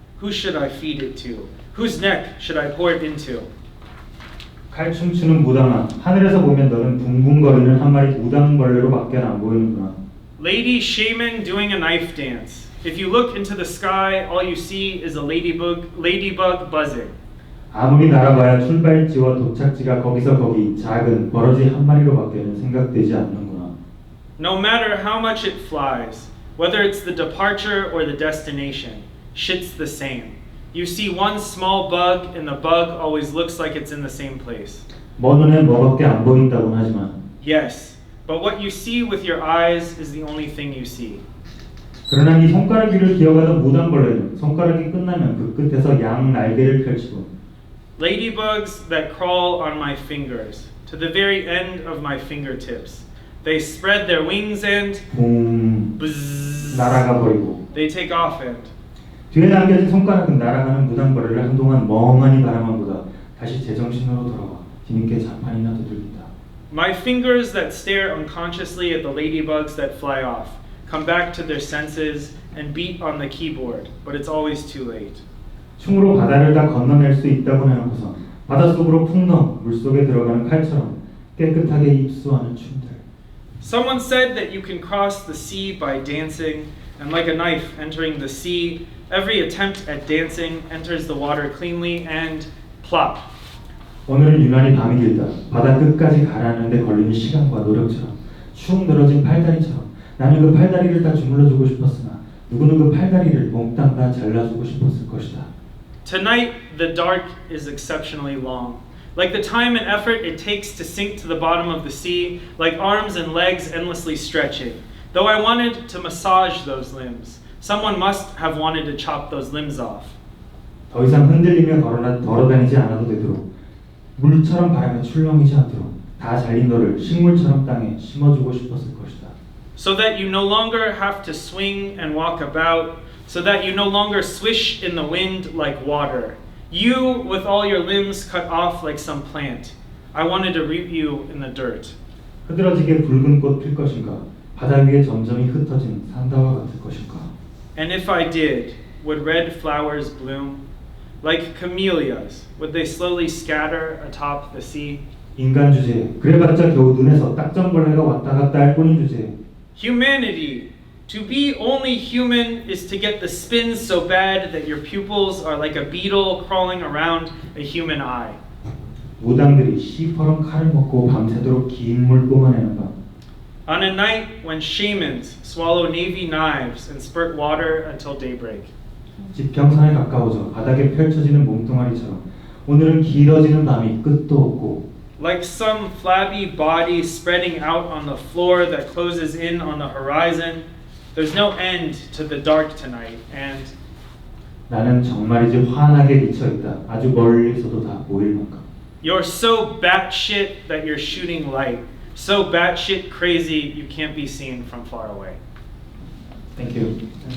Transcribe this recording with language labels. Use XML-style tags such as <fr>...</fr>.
<en>Who should I feed it to? Whose neck should I pour it into?</en> <ko>칼 춤추는 무당아, 하늘에서 보면 너는 붕붕거리는 한 마리 무당벌레로밖에 안 보이는구나.</ko> <en>Lady shaman doing a knife dance. If you look into the sky, all you see is a ladybug buzzing.</en> <ko>아무리 날아봐야 출발지와 도착지가 거기서 거기 작은 버러지 한 마리로밖에는 생각되지 않는구나.</ko> <en>No matter how much it flies, whether it's the departure or the destination, shit's the same. You see one small bug and the bug always looks like it's in the same place.</en> <ko>먼 눈에 뭐밖에 안 보인다고는 하지만</ko> <en>Yes, but what you see with your eyes is the only thing you see.</en> <ko>그러나 이 손가락 위를 기어가던 무당벌레는 손가락이 끝나면 그 끝에서 양 날개를 펼치고</ko> <en>Ladybugs that crawl on my fingers, to the very end of my fingertips. They spread their wings and</en> <ko>붕</ko> <en>bzzz,</en> <ko>날아가 버리고</ko> <en>they take off and</en> <ko>뒤에 남겨진 손가락은 날아가는 무당벌레를 한동안 멍하니 바라만 보다 다시 제정신으로 돌아와 뒤늦게 자판이나 두들긴다.</ko> <en>My fingers that stare unconsciously at the ladybugs that fly off come back to their senses and beat on the keyboard, but it's always too late.</en> <ko>춤으로 바다를 다 건너낼 수 있다고 해놓고서 바닷속으로 풍덩 물속에 들어가는 칼처럼 깨끗하게 입수하는 춤들.</ko> <en>Someone said that you can cross the sea by dancing, and like a knife entering the sea, every attempt at dancing enters the water cleanly and plop.</en> <ko>오늘은 유난히 밤이 길다. 바다 끝까지 가라앉는데 걸리는 시간과 노력처럼 축 늘어진 팔다리처럼 나는 그 팔다리를 다 주물러주고 싶었으나 누구는 그 팔다리를 몽땅 다 잘라주고 싶었을 것이다.</ko> <en>Tonight, the dark is exceptionally long. Like the time and effort it takes to sink to the bottom of the sea, like arms and legs endlessly stretching. Though I wanted to massage those limbs, someone must have wanted to chop those limbs off.</en> <ko>더 이상 흔들리며 걸어다니지 않아도 되도록 물처럼 바람에 출렁이지 않도록 다 잘린 너를 식물처럼 땅에 심어주고 싶었을 것이다.</ko> <en>So that you no longer have to swing and walk about, so that you no longer swish in the wind like water. You, with all your limbs cut off like some plant. I wanted to root you in the dirt.</en> <ko>흐드러지게 붉은 꽃 필 것인가? 바다 위에 점점이 흩어진 산다와 같을 것인가?</ko> <en>And if I did, would red flowers bloom? Like camellias, would they slowly scatter atop the sea?</en> <ko>인간 주제. 그래봤자 겨우 눈에서 딱정벌레가 왔다 갔다 할 뿐인 주제.</ko> <en>Humanity. To be only human is to get the spins so bad that your pupils are like a beetle crawling around a human eye.</en> <ko>무당들이 시퍼런 칼을 먹고 밤새도록 긴 물 뿜어내는 밤.</ko> <en>On a night when shamans swallow navy knives and spurt water until daybreak.</en> <ko>지평선에 가까워져 바닥에 펼쳐지는 몸뚱아리처럼 오늘은 길어지는 밤이 끝도 없고</ko> <en>Like some flabby body spreading out on the floor that closes in on the horizon, there's no end to the dark tonight, and</en> <ko>나는 정말이지 환하게 미쳐있다. 아주 멀리서도 다 보일 만큼.</ko> <en>you're so batshit that you're shooting light. So batshit crazy you can't be seen from far away. Thank you.</en>